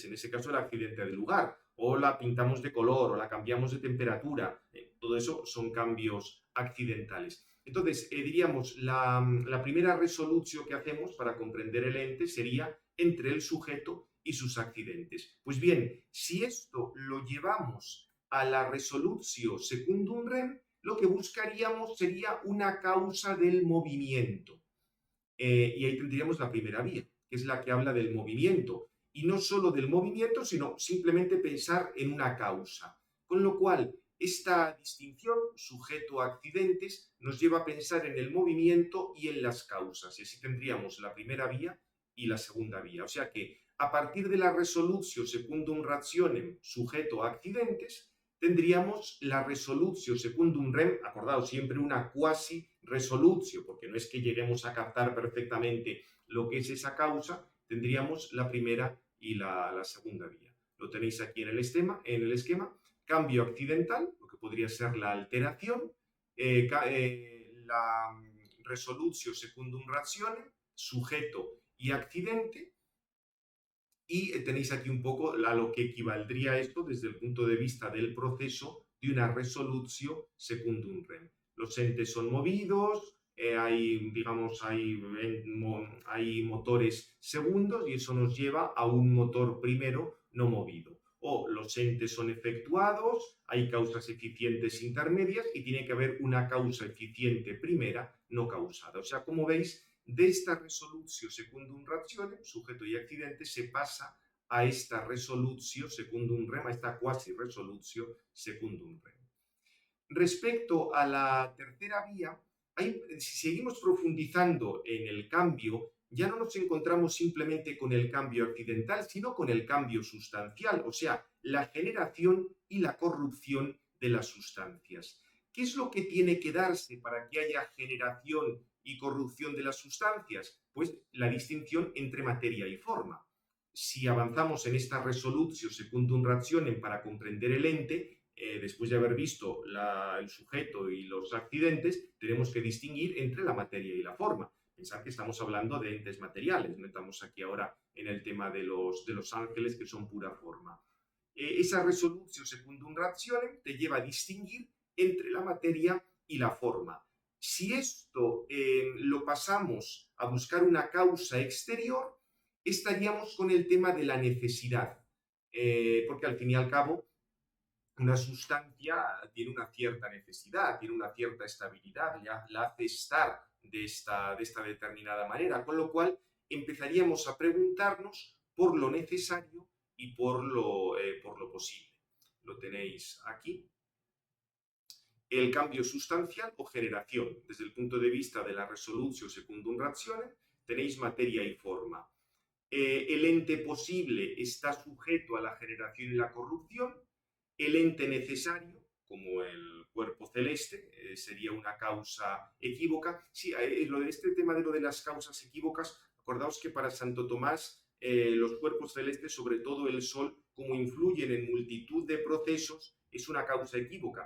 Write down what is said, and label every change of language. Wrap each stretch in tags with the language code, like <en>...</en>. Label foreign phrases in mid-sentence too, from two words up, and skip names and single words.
<es>En ese caso, el accidente de lugar. O la pintamos de color, o la cambiamos de temperatura. Todo eso son cambios accidentales. Entonces, diríamos, la primera resolutio que hacemos para comprender el ente sería entre el sujeto y sus accidentes. Pues bien, si esto lo llevamos a la</es> <la>resolutio secundum rem,</la> <es>lo que buscaríamos sería una causa del movimiento. Y ahí tendríamos la primera vía, que es la que habla del movimiento. Y no solo del movimiento, sino simplemente pensar en una causa. Con lo cual, esta distinción, sujeto-accidentes, nos lleva a pensar en el movimiento y en las causas. Y así tendríamos la primera vía y la segunda vía. O sea que, a partir de la</es> <la>resolutio secundum rationem,</la> <es>sujeto-accidentes, tendríamos la</es> <la>resolutio secundum rem,</la> <es>acordaos, siempre una</es> <la>quasi resolutio,</la> <es>porque no es que lleguemos a captar perfectamente lo que es esa causa, tendríamos la primera y la segunda vía. Lo tenéis aquí en el esquema. Cambio accidental, lo que podría ser la alteración, la</es> <la>resolutio secundum rationem,</la> <es>sujeto y accidente, y tenéis aquí un poco a lo que equivaldría esto desde el punto de vista del proceso de una</es> <la>resolutio secundum rem.</la> <es>Los entes son movidos, hay motores segundos, y eso nos lleva a un motor primero no movido. O los entes son efectuados, hay causas eficientes intermedias y tiene que haber una causa eficiente primera no causada. O sea, como veis, de esta</es> <la>resolutio secundum rationem,</la> <es>sujeto y accidente, se pasa a esta</es> <la>resolutio secundum rem,</la> <es>a esta</es> <la>quasi resolutio secundum rem.</la> <es>Respecto a la tercera vía, si seguimos profundizando en el cambio, ya no nos encontramos simplemente con el cambio accidental, sino con el cambio sustancial, o sea, la generación y la corrupción de las sustancias. ¿Qué es lo que tiene que darse para que haya generación y corrupción de las sustancias? Pues la distinción entre materia y forma. Si avanzamos en esta</es> <la>resolutio secundum rationem</la> <es>para comprender el ente, después de haber visto el sujeto y los accidentes, tenemos que distinguir entre la materia y la forma. Pensad que estamos hablando de entes materiales, no estamos aquí ahora en el tema de los ángeles, que son pura forma. Esa</es> <la>resolutio secundum rationem</la> <es>te lleva a distinguir entre la materia y la forma. Si esto lo pasamos a buscar una causa exterior, estaríamos con el tema de la necesidad, porque al fin y al cabo una sustancia tiene una cierta necesidad, tiene una cierta estabilidad, la hace estar de esta determinada manera, con lo cual empezaríamos a preguntarnos por lo necesario y por lo posible. Lo tenéis aquí. El cambio sustancial o generación. Desde el punto de vista de la</es> <la>resolutio secundum rationem,</la> <es>tenéis materia y forma. El ente posible está sujeto a la generación y la corrupción. El ente necesario, como el cuerpo celeste, sería una causa equívoca. Sí, lo de este tema de lo de las causas equívocas, acordaos que para Santo Tomás los cuerpos celestes, sobre todo el Sol, como influyen en multitud de procesos, es una causa equívoca.</es>